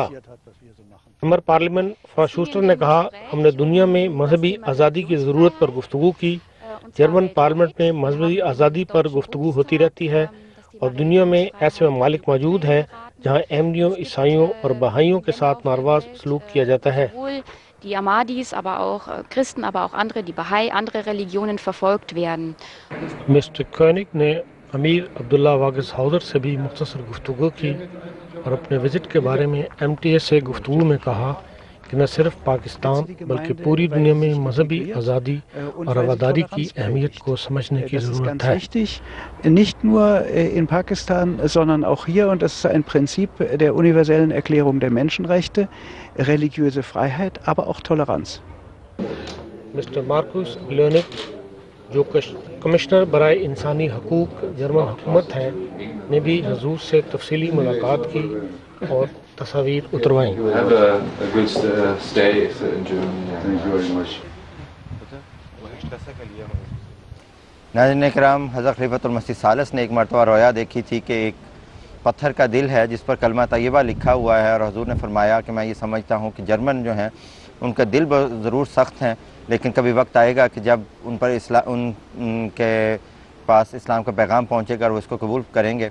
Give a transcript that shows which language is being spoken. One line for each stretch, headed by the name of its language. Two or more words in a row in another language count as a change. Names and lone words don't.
Urdu: ممبر پارلیمنٹ فرانس شوسٹر نے کہا، ہم نے دنیا میں مذہبی آزادی کی ضرورت پر گفتگو کی۔ جرمن پارلیمنٹ میں مذہبی آزادی پر گفتگو ہوتی رہتی ہے اور دنیا میں ایسے ممالک موجود ہیں جہاں احمدیوں، عیسائیوں اور بہائیوں کے ساتھ ناروا سلوک کیا جاتا ہے۔
German: Die Ahmadis, aber auch Christen, aber auch andere, die Bahai, andere Religionen verfolgt werden.
Urdu: مسٹر کونک نے امیر عبداللہ واگز ہاؤزر سے بھی مختصر گفتگو کی اور اپنے وزٹ کے بارے میں MTA سے گفتگو میں کہا کہ نہ صرف پاکستان بلکہ پوری دنیا میں مذہبی آزادی اور رواداری کی اہمیت کو سمجھنے کی ضرورت ہے۔
German: Nicht nur in Pakistan, sondern auch hier, und das ist ein Prinzip der universellen Erklärung der Menschenrechte, religiöse Freiheit, aber auch Toleranz.
Urdu: مسٹر مارکوس لیونک جو کمشنر برائے انسانی حقوق جرمن حکومت ہے نے بھی حضور سے تفصیلی ملاقات کی اور تصاویر اتروائیں۔ ناظرین کرام، حضرت خلیفۃ المسیح الثالث نے ایک مرتبہ رویا دیکھی تھی کہ ایک پتھر کا دل ہے جس پر کلمہ طیبہ لکھا ہوا ہے، اور حضور نے فرمایا کہ میں یہ سمجھتا ہوں کہ جرمن جو ہیں ان کا دل ضرور سخت ہیں، لیکن کبھی وقت آئے گا کہ جب ان کے پاس اسلام کا پیغام پہنچے گا اور وہ اس کو قبول کریں گے۔